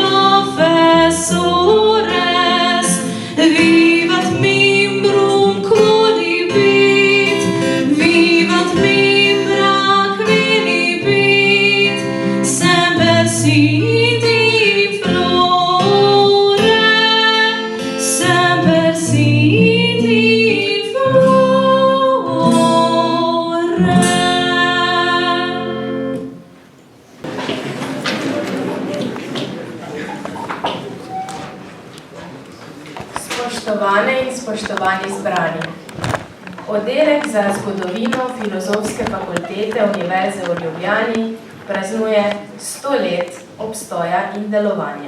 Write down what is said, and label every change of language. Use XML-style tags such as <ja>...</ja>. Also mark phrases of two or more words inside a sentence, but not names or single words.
<la>professores, vivat membrum quodibit, vivat membra quinibit, semper sit in flore, semper sit in flore.</la> <sl>Spoštovane in spoštovani zbrani. Oddelek za zgodovino Filozofske fakultete Univerze v Ljubljani praznuje 100 let obstoja in delovanja.</sl>